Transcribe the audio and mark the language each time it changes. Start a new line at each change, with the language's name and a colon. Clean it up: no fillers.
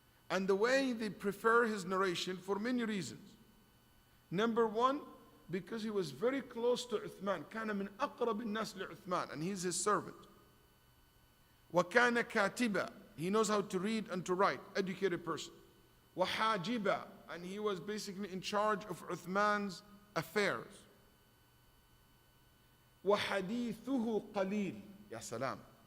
English: And the way they prefer his narration for many reasons. Number one, because he was very close to Uthman.
Arabic: كان من أقرب الناس لعثمان,
English: and he's his servant.
Arabic: وكان كاتبا,
English: he knows how to read and to write, educated person.
Arabic: وحاجبا,
English: and he was basically in charge of Uthman's affairs.
Arabic: وحديثه قليل, يا سلام.